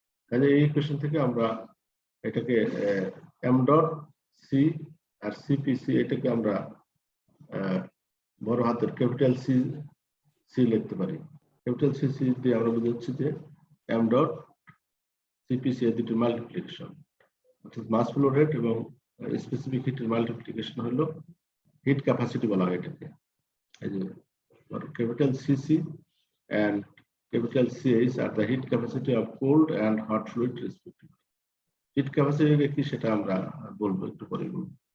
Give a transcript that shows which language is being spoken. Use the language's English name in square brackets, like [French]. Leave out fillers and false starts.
[Bangla] কাজে এই ইকুয়েশন থেকে আমরা এটাকে এম ডট সি আর সিপিসি, এটাকে আমরা বড় হাতের ক্যাপিটাল সি সি লিখতে পারি। ক্যাপিটাল সি সি দিয়ে আমরা বুঝাচ্ছি যে এম ডট সিপিসি এর দুটি মাল্টিপ্লিকেশন, অর্থাৎ মাস ফ্লো রেট এবং স্পেসিফিক হিটের মাল্টিপ্লিকেশন হলো হিট ক্যাপাসিটি বলা হয় এটাকে। এই যে [English] capital CC and capital CH are the heat capacity of cold and hot fluid respectively. [Bangla] Heat capacity কি সেটা আমরা বলবো একটু পরে বলবো।